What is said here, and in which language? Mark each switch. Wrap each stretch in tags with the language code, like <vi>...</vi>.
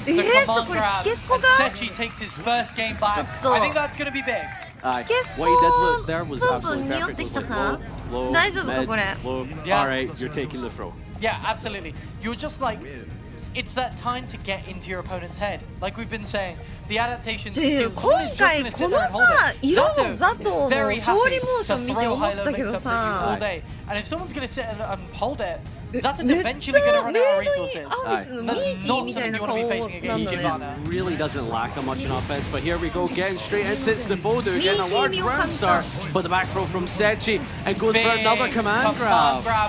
<en>The command grab. And Sechi takes his first game back. I think that's going to be big. What he did there was absolutely perfect. Low, mid, low. Alright, you're taking the throw. Yeah, absolutely. You're just like, it's that time to get into your opponent's head. Like we've been saying, the adaptations.</en> <ja>今回このさ、色のザトの勝利モーション見て思ったけどさ、</ja> <en>And if someone's going to sit and hold it, Zato's eventually going to run out of resources. That's not something you want to be facing against Giovanna. Really doesn't lack much in offense, but here we go, getting straight into Snifodu, getting a large round start, but the back throw from Sechi, and goes for another command grab.</en>